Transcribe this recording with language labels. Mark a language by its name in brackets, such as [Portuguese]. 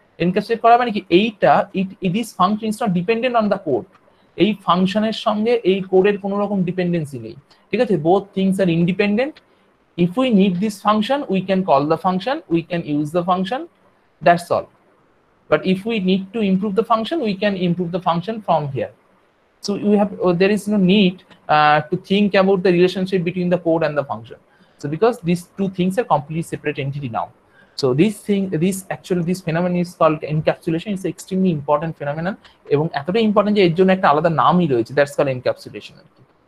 [Bangla] Encapsulate করা মানে কি, এইটা [English] This function is not dependent on the code. [Bangla] এই ফাংশনের সঙ্গে এই কোডের কোনো রকম ডিপেন্ডেন্সি নেই, ঠিক আছে? [English] Both things are independent. If we need this function we can call the function, we can use the function, that's all. But if we need to improve the function, we can improve the function from here. So we have there is no need to think about the relationship between the code and the function. So because these two things are completely separate entity now. So this phenomenon is called encapsulation. It's an extremely important phenomenon. [Bangla] এবং এতটাই important যে এর জন্য একটা আলাদা নামই রয়েছে, [English] that's called encapsulation [Bangla] আর কি।